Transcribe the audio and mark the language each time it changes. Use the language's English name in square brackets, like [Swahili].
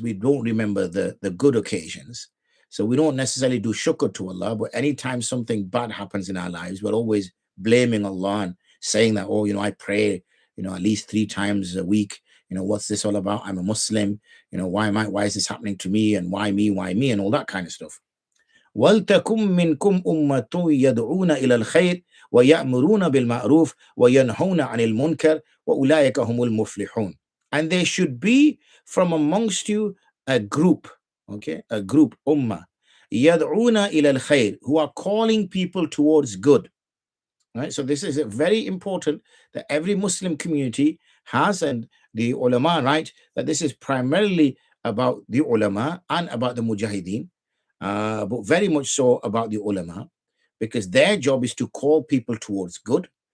[English] We don't remember the good occasions. So we don't necessarily do shukr to Allah, but anytime something bad happens in our lives, we're always blaming Allah and saying that, I pray, at least 3 times a week. What's this all about? I'm a Muslim. Why is this happening to me? And why me, and all that kind of stuff. [Arabic] وَلْتَكُمْ مِنْكُمْ أُمَّةٌ يَدْعُونَ إِلَى الْخَيْرِ وَيَأْمُرُونَ بِالْمَعْرُوفِ وَيَنْهَوْنَ عَنِ الْمُنْكَرِ وَأُولَٰئِكَ هُمُ الْمُفْلِحُونَ. [English] And there should be from amongst you a group okay, a group, ummah, [Arabic] yad'una ila al-khair, [English] who are calling people towards good. Right? So this is very important that every Muslim community has, and the ulama, right, that this is primarily about the ulama and about the mujahideen, but very much so about the ulama, because their job is to call people towards good.